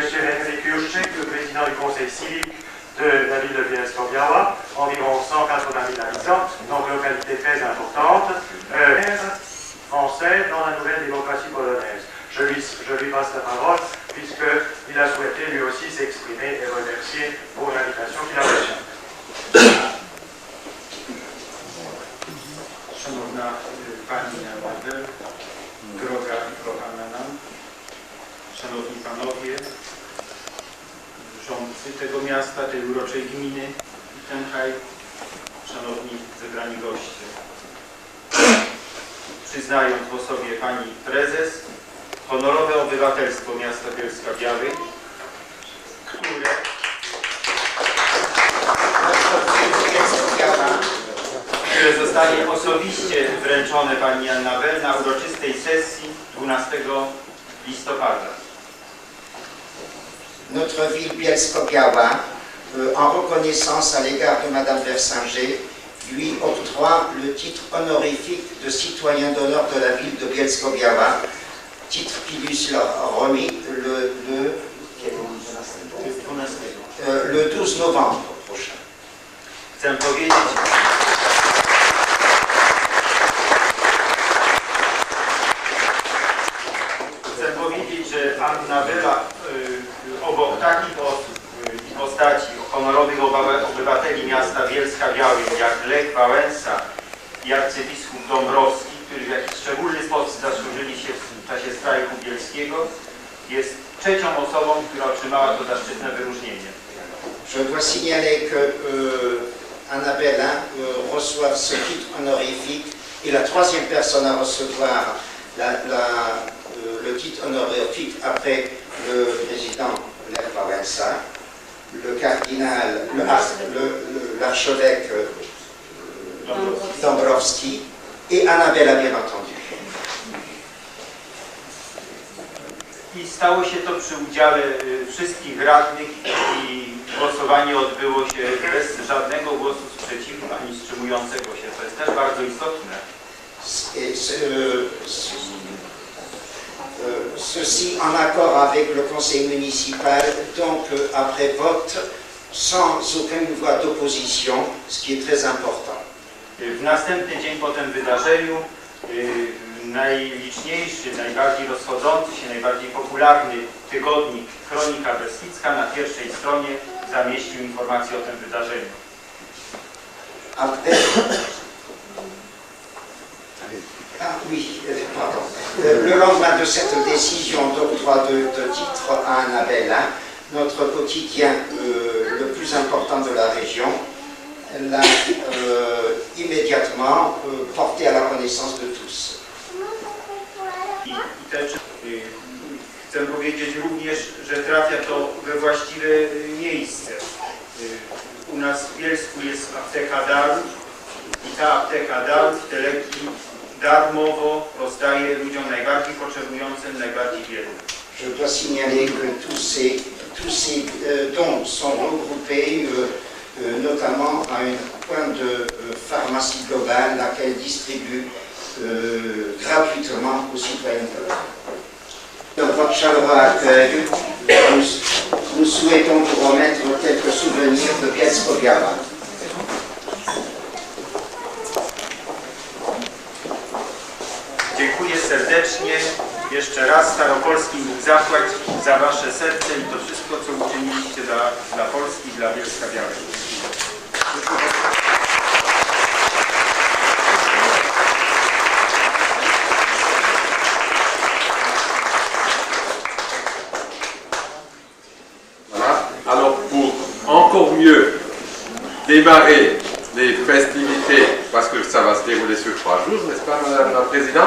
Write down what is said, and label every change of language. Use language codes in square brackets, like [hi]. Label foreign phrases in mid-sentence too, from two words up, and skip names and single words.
[fr] Henryk Juszczyk, le président du conseil civique de la ville de Bielsko-Biała, environ 180 000 habitants, donc localité très importante, français dans la nouvelle démocratie polonaise. Je lui passe la parole puisqu'il a souhaité lui aussi s'exprimer et remercier pour l'invitation qu'il a reçue. [pl] Szanowna Pani Anabel, droga i kochana nam, Szanowni Panowie, rządcy tego miasta, tej uroczej gminy Wittenheim, Szanowni zebrani goście. Przyznając w osobie Pani Prezes honorowe obywatelstwo miasta Bielska-Białej, które zostanie osobiście wręczone Pani Annabel na uroczystej sesji 12 listopada. [fr] Notre ville Bielsko-Biała, en reconnaissance à l'égard de Madame Versinger, lui octroie le titre honorifique de citoyen d'honneur de la ville de Bielsko-Biała, titre qui lui sera remis le 12 novembre prochain. [pl] Chcę powiedzieć, że Annabela obok takich osób i postaci honorowych obywateli miasta Bielska-Białej jak Lech Wałęsa i arcybiskup Dąbrowski, którzy w jakiś szczególny sposób zasłużyli się w czasie strajku bielskiego, jest trzecią osobą, która otrzymała to zaszczytne wyróżnienie. [fr] Je dois signaler que Annabella reçoit ce titre honorifique et la troisième personne à recevoir le titre honorifique après le président Lech Wałęsa, le cardinal, l'archevêque Dąbrowski et Annabella bien entendu. [pl] I stało się to przy udziale wszystkich radnych i głosowanie odbyło się bez żadnego głosu sprzeciwu ani wstrzymującego się. To jest też bardzo istotne. [fr] Ceci en accord avec le conseil municipal, donc après vote, sans aucune voix d'opposition, ce qui est très important. [pl] W następny dzień po tym wydarzeniu najliczniejszy, najbardziej rozchodzący się, najbardziej popularny tygodnik Kronika Beskidzka na pierwszej stronie zamieścił informację o tym wydarzeniu. [fr] Le lendemain de cette décision d'octroi de titre à Annabella, notre quotidien le plus important de la région l'a immédiatement porté à la connaissance de tous. [pl] Chcę powiedzieć również, że trafia to we właściwe miejsce. U nas w Bielsku jest apteka Darów i ta apteka Darów te leki darmowo rozdaje ludziom najbardziej potrzebującym, najbardziej biednym. [fr] Je dois signaler que tous ces dons sont regroupés notamment à un point de pharmacie globale, laquelle distribue gratuitement aux citoyens. Dans votre chaleureux accueil, nous souhaitons vous remettre quelques souvenirs de Bielsko-Biała. [pl] Dziękuję serdecznie. Jeszcze raz Staropolski Bóg zapłać za wasze serce i to wszystko, co uczyniliście dla Polski i dla Bielska-Białej. [fr] Voilà. Alors pour encore mieux démarrer les festivités, parce que ça va se dérouler sur 3 jours, n'est-ce pas Madame la Présidente?